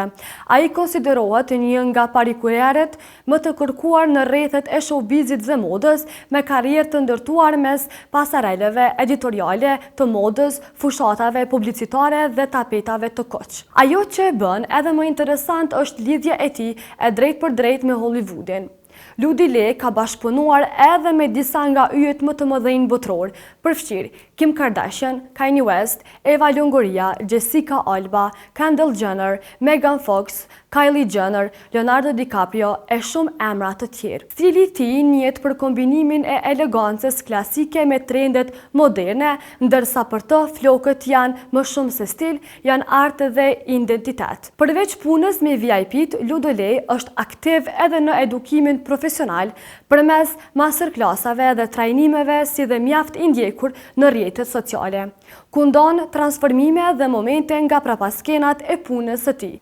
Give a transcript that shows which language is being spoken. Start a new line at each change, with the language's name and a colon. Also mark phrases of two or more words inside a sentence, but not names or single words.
Albanian: Ai konsiderohet një nga parikurierët më të kërkuar në rrethet e showbizit dhe modës, me karrierë të ndërtuar mes pasareleve editoriale të modës, fushatave publicitare dhe tapetave të koq. Ajo që e bën edhe më interesant është lidhja e tij e drejt për drejt me Hollywoodin. Ludole ka bashkëpunuar edhe me disa nga yjet më të mëdhenj botror, përfshirë Kim Kardashian, Kanye West, Eva Longoria, Jessica Alba, Kendall Jenner, Megan Fox, Kylie Jenner, Leonardo DiCaprio e shumë emra të tjerë. Stili i tij njihet për kombinimin e elegancës klasike me trendet moderne, ndërsa për të flokët janë më shumë se stil, janë art dhe identitet. Përveç punës me VIP-t, Ludole është aktiv edhe në edukimin profesional përmes masterclassave dhe trajnimeve si dhe mjaft i ndjekur në rrjetet sociale, ku ndon transformime dhe momente nga prapaskenat e punës së tij.